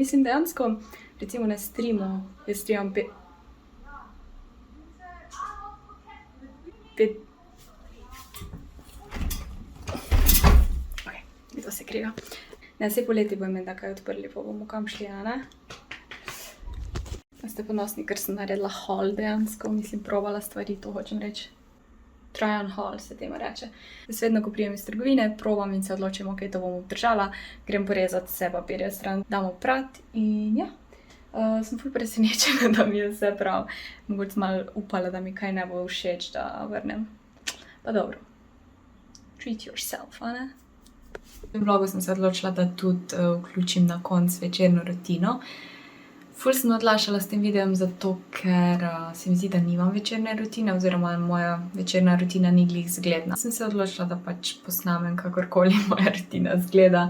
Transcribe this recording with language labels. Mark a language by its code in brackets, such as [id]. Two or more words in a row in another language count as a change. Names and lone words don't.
[sl] Mislim, dejansko, recimo na streamu, jaz streamam to se kriva. Ne, vse poleti bomo menda kaj odprli, pa bomo kam šli, a ne? Ste ponosni, ker sem naredila haul dejansko, mislim, probala stvari, to hočem reči. [en] Try on haul [sl] se temu reče. Jaz vedno, ko prijem iz trgovine, probam in se odločim, ok, to bom obdržala, grem porezati vse papirje stran, dam v prat in ja. Sem ful presenečena, da mi je vse prav. Mogoče malo upala, da mi kaj ne bo všeč, da vrnem. Pa dobro. [en] Treat yourself, [sl] a ne? V vlogu sem se odločila, da tudi vključim na konec večerno rutino. Ful sem odlašala s tem videom zato, ker se mi zdi, da nimam večerne rutine oziroma moja večerna rutina ni glih zgledna. Sem se odločila, da pač posnamem kakorkoli moja rutina zgleda.